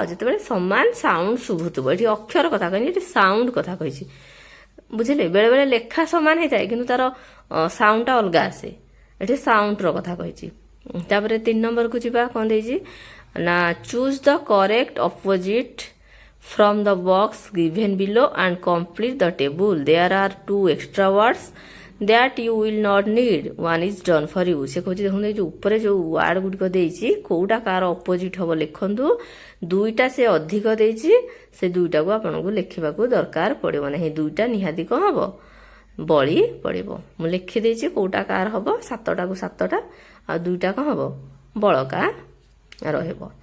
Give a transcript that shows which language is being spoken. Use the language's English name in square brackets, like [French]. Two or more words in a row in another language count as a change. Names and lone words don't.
[Odia] ଯେତେବେଳେ ସମାନ ସାଉଣ୍ଡ ଶୁଭୁଥିବ, ଏଠି ଅକ୍ଷର କଥା କହିନି, ଏଠି ସାଉଣ୍ଡ କଥା କହିଛି, ବୁଝିଲେ। ବେଳେ ବେଳେ ଲେଖା ସମାନ ହେଇଥାଏ କିନ୍ତୁ ତାର ସାଉଣ୍ଡଟା ଅଲଗା ଆସେ, ଏଠି ସାଉଣ୍ଡର କଥା କହିଛି। ତାପରେ 3 ନମ୍ବରକୁ ଯିବା, କ'ଣ ଦେଇଛି ନା [English] choose the correct opposite from the box given below and complete the table. There are 2 extra words that you will not need. One is done for you. [Odia] ସେ କହୁଛି ଦେଖନ୍ତୁ ଏଇ ଯୋଉ ଉପରେ ଯୋଉ ୱାର୍ଡ ଗୁଡ଼ିକ ଦେଇଛି କୋଉଟା କାହାର ଅପୋଜିଟ୍ ହବ ଲେଖନ୍ତୁ। 2ଟା ସେ ଅଧିକ ଦେଇଛି, ସେ 2ଟାକୁ ଆପଣଙ୍କୁ ଲେଖିବାକୁ ଦରକାର ପଡ଼ିବ ନାହିଁ। 2ଟା ନିହାତି କ'ଣ ହବ ବଳି ପଡ଼ିବ। ମୁଁ ଲେଖିଦେଇଛି କୋଉଟା କାହାର ହବ, 7ଟାକୁ 7ଟା ଆଉ 2ଟା କ'ଣ ହବ ବଳକା ରହିବ।